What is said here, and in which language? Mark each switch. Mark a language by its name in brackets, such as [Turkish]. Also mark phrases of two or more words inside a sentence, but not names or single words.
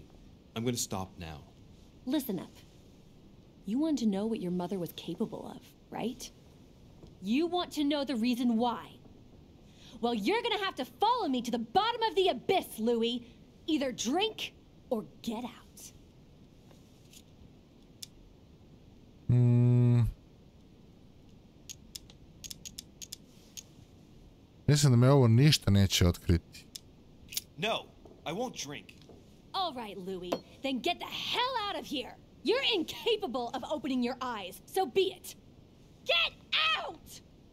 [English] I'm gonna stop now. Listen up. You want to know what your mother was capable of, right? You want to know the reason why. Well, you're gonna have to follow me to the bottom of the abyss, Louis. Either drink or get out. [Serbian] Mislim da me ovo ništa neće otkriti. [English] No, I won't drink. All right, Louis, then get the hell out of here. You're incapable of opening your eyes, so be it. Get out!